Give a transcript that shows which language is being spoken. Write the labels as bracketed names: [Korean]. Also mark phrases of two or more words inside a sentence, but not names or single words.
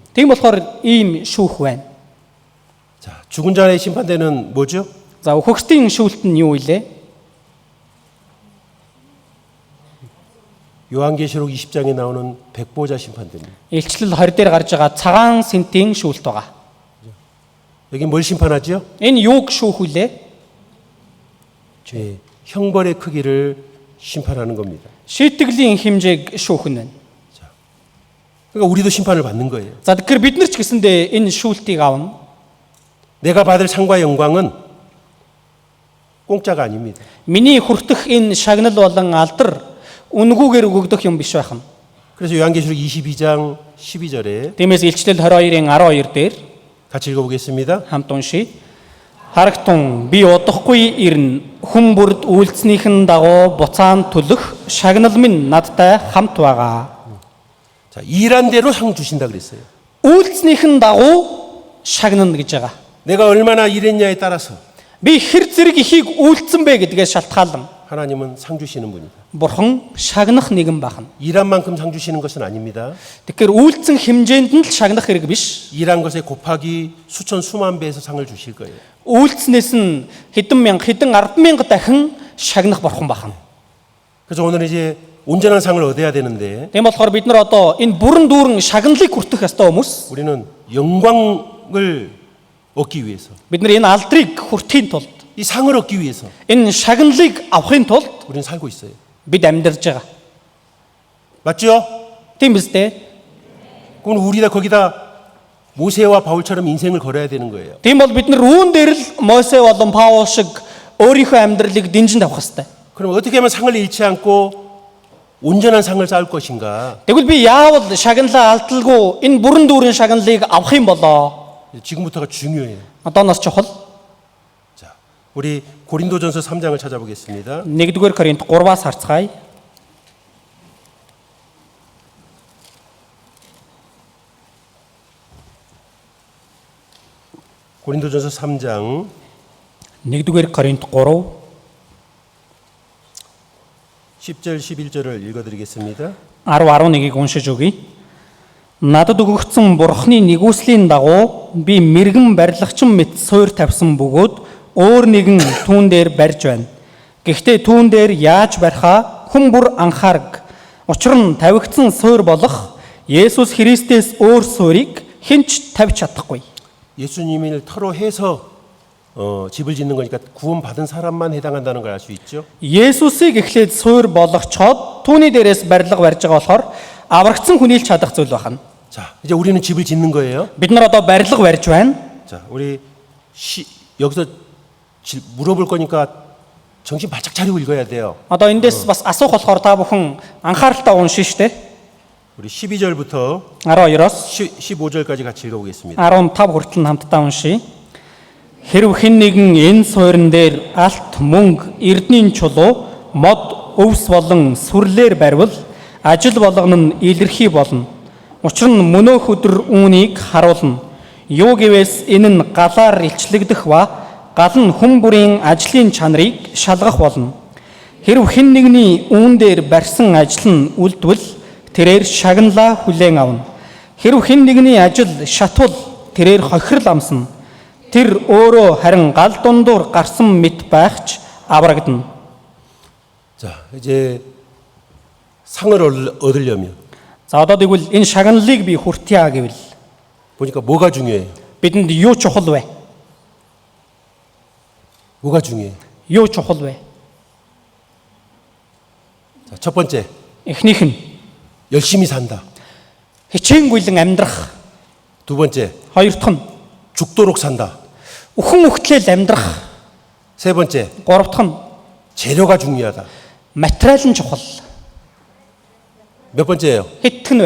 [Mongolian] Тийм болохоор ийм шүүх байна. [Korean] 자, 죽은 자의 심판대는 뭐죠? [Mongolian] За үхэгсдийн шүүлт нь юу вэ? [Korean] 요한계시록 20장에 나오는 백보자 심판대입니다. [Mongolian] Илчлэл 20 дээр гарч байгаа цагаан сэнтийн шүүлт байгаа. [Korean] 여기 뭘 심판하죠? [Mongolian] Энэ юуг шүүх вэ? [Korean] 네, 형벌의 크기를 심판하는 겁니다. [Mongolian] Шийтгэлийн хэмжээг шүүх нь байна. [Korean] 그러니까 우리도 심판을 받는 거예요. [Mongolian] За тэгэхээр бид нар ч гэсэндээ энэ шүүлтийг авна. [Korean] 내가 받을 상과 영광은 공짜가 아닙니다. [Mongolian] Миний хүртэх энэ шагнал болон алдар үнгүүгээр өгөгдөх юм биш байна. [Korean] 그래서 요한계시록 22장 12절에 [Mongolian] Тиймээс Илчлэл 22-ийн 12 дээр [Korean] 같이 읽어보겠습니다. [Mongolian] хамт уншия. Харагтун би удахгүй ирнэ. Хүн бүрд үйлцнийхэн дагуу буцаан төлөх шагнал минь надтай хамт байгаа. [Korean] 자, 일한 대로 상 주신다 그랬어요. [Mongolian] Үйлцнийхэн дагуу шагнана гэж байгаа. [Korean] 내가 얼마나 일했냐에 따라서 [Mongolian] Би хэр зэрэг ихийг үйлцсэн бэ гэдгээс шалтгаалan [Korean] 하나님은 상 주시는 분이다. [Mongolian] Бурхан шагнах нэгэн байна. [Korean] 일한 만큼 상 주시는 것은 아닙니다. [Mongolian] Тэгэхээр үйлцэн хэмжээнд нь л шагнах хэрэг биш. [Korean] 일한 것에 곱하기 수천 수만 배에서 상을 주실 거예요. [Mongolian] Үйлцнээс нь хэдэн мянга, хэдэн 10,000 дахин шагнах Бурхан байна. [Korean] 그래서 오늘 이제 온전한 상을 얻어야 되는데 [Mongolian] Тийм болохоор бид нар одоо энэ бүрэн дүүрэн шагналыг хүртэх ёстой хүмүүс. [Korean] 우리는 영광을 얻기 위해서, [Mongolian] Бид нар энэ алдрыг хүртэхийн тулд, [Korean] 이 상을 얻기 위해서 [Mongolian] энэ шагналыг авахын тулд [Korean] 우리는 살고 있어요. [Mongolian] бид амьдарч байгаа. [Korean] 맞죠? [Mongolian] Тийм биз дээ? [Korean] 그럼 우리가 거기다 모세와 바울처럼 인생을 걸어야 되는 거예요. [Mongolian] Тийм бол бид нар үүн дээр л Мосе болон Паул шиг өөрийнхөө амьдралыг дэнжинд авах ёстой. [Korean] 그럼 어떻게 하면 상을 잃지 않고 온전한 상을 쌓을 것인가? [Mongolian] Тэгвэл би яавал шагналаа алдалгүй энэ бүрэн дүүрэн шагналыг авах юм болоо? [Korean] 지금부터가 중요해요. [Mongolian] Одооноос чухал. [Korean] 자, 우리 고린도전서 3장을 찾아보겠습니다. [Mongolian] 1-р Коринт 3-аас харцгаая. [Korean] 고린도전서 3장 [Mongolian] 1-р Коринт 3 [Korean] 10절 11절을 읽어드리겠습니다. [Mongolian] 10-11-ийг уншиж өгье. Надад өгөгдсөн Бурхны нэгүслийн дагуу би мэрэгэн барилгачин мэт суур тавьсан бөгөөд өөр нэгэн түүн дээр барьж байна. Гэхдээ түүн дээр яаж барихаа хүн бүр анхаараг. Учир нь тавигдсан суурь болох Есүс Христээс өөр суурийг хэн ч тавьж чадахгүй. [Korean] 예수님을 터로 해서 집을 짓는 거니까 구원 받은 사람만 해당한다는 걸 알 수 있죠. [Mongolian] Есүсийг эхлээд суурь болгочоод түүний дээрээс барилга барьж байгаа болохоор аврагдсан хүний л чадах зүйл байна. [Korean] 자, 이제 우리는 집을 짓는 거예요. [Mongolian] Бид нар одоо барилга барьж байна. [Korean] 자, 우리 여기서 물어볼 거니까 정신 바짝 차리고 읽어야 돼요. [Mongolian] Одоо эндээс бас асуух болохоор та бүхэн анхааралтай уншин штэ. [Korean] 우리 12절부터 [Mongolian] 12-оос [Korean] 15절까지 같이 읽어보겠습니다. [Mongolian] 15 хүртэл хамтдаа уншия. Хэрв хэн нэгэн энэ суурин дээр алт, мөнгө, эрдэнийн чулуу, мод, өвс болон сүрлээр барьвал ажил болгоно нь илэрхий болно. Учир нь мөнөөх өдөр үүнийг харуулна. Юу гэвээс энэ нь галаар илчлэгдэх ба гал нь хүн бүрийн ажлын чанарыг шалгах болно. Хэрв хэн нэгний үүн дээр барьсан ажил нь үлдвэл тэрээр шагналаа хүлээн авна. Хэрв хэн нэгний ажил шатвал тэрээр хохирол амсна. Тэр өөрөө харин гал дундуур гарсан мэт байхч аврагдана. [Korean] 자, 이제 상을 얻으려면 [Mongolian] За одоо тэгвэл энэ шагналыг би хүртъя гэвэл [Korean] 보니까 뭐가 중요해요? [Mongolian] бидэнд юу чухал вэ? [Korean] 뭐가 중요해요? [Mongolian] Юу чухал вэ? [Korean] 자, 첫 번째, [Mongolian] Эхнийх нь [Korean] 열심히 산다. [Mongolian] хичээнгүйлэн амьдрах. [Korean] 두 번째, [Mongolian] Хоёр дахь нь [Korean] 죽도록 산다. [Mongolian] үхэн өгтлөл амьдрах. [Korean] 세 번째, [Mongolian] Гурав дахь нь [Korean] 재료가 중요하다. [Mongolian] материал нь чухал. [Korean] 몇 번째예요? [Mongolian] Хэдх нь вэ?